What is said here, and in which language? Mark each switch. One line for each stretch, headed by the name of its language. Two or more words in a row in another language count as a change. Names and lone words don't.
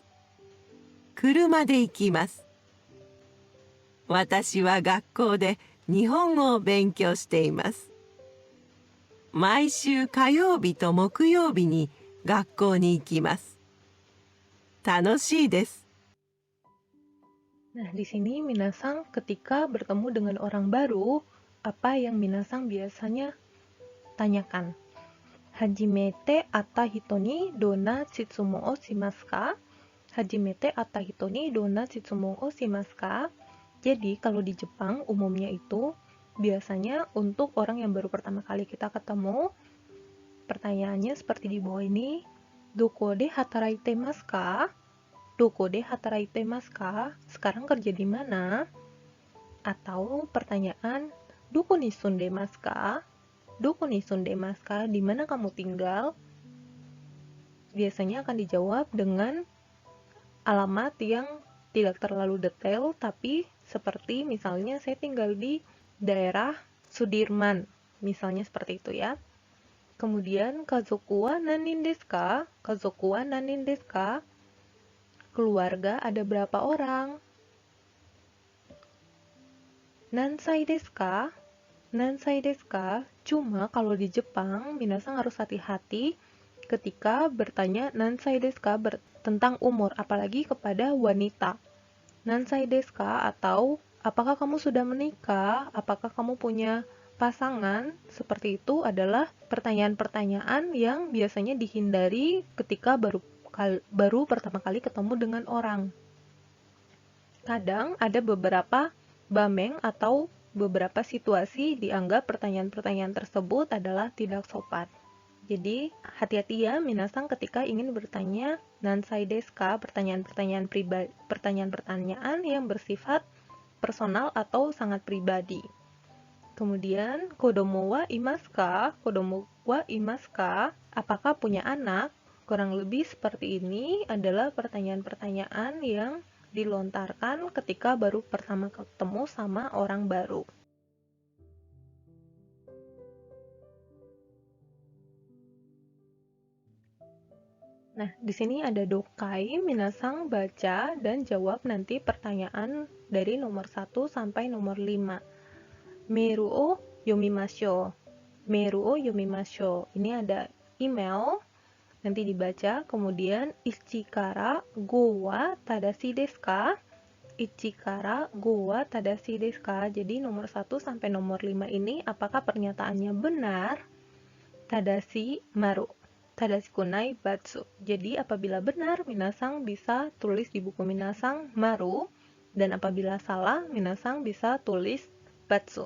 Japanese: 車で行きます。私は学校で日本語を勉強しています。毎週火曜日と木曜日に学校に行きます。楽しいです。
Indonesian: Nah, di sini minasang ketika bertemu dengan orang baru, apa yang minasang biasanya tanyakan?
Japanese: 初めて会った人にどんな質問をしますか? 初めて会った人にどんな質問をしますか?
Indonesian: Jadi, kalau di Jepang umumnya itu biasanya untuk orang yang baru pertama kali kita ketemu, pertanyaannya seperti di bawah ini,
Japanese: どこで働いてますか? どこで働いてますか?
Indonesian: Sekarang kerja di mana? Atau pertanyaan,
Japanese: どこに住んでますか? どこに住んでますか?
Indonesian: Di mana kamu tinggal? Biasanya akan dijawab dengan alamat yang tidak terlalu detail, tapi seperti misalnya saya tinggal di daerah Sudirman, misalnya seperti itu ya. Kemudian
Japanese: 家族は何人ですか? 家族は何人ですか?
Indonesian: Keluarga ada berapa orang?
Japanese: 何歳ですか? 何歳ですか?
Indonesian: Cuma kalau di Jepang, minasang harus hati-hati ketika bertanya
Japanese: 何歳ですか
Indonesian: tentang umur, apalagi kepada wanita.
Japanese: 何歳ですか
Indonesian: atau apakah kamu sudah menikah? Apakah kamu punya pasangan? Seperti itu adalah pertanyaan-pertanyaan yang biasanya dihindari ketika baru pertama kali ketemu dengan orang. Kadang ada beberapa bameng atau beberapa situasi dianggap pertanyaan-pertanyaan tersebut adalah tidak sopan. Jadi, hati-hati ya minasang ketika ingin bertanya
Japanese: 何歳ですか,
Indonesian: pertanyaan-pertanyaan yang bersifat personal atau sangat pribadi. Kemudian,
Japanese: 子供はいますか? 子供はいますか?
Indonesian: Apakah punya anak? Kurang lebih seperti ini adalah pertanyaan-pertanyaan yang dilontarkan ketika baru pertama ketemu sama orang baru. Nah, di sini ada dokai, minasang baca dan jawab nanti pertanyaan dari nomor 1 sampai nomor 5.
Japanese: メールを読みましょう。メールを読みましょう.
Indonesian: Ini ada email, nanti dibaca, kemudian
Japanese: 1から5は正しいですか? 1から5は正しいですか?
Indonesian: Jadi nomor 1 sampai nomor 5 ini apakah pernyataannya benar?
Japanese: 正しい丸、正しくないバツ.
Indonesian: Jadi apabila benar, minasang bisa tulis di buku minasang maru, dan apabila salah, minasang bisa tulis batsu.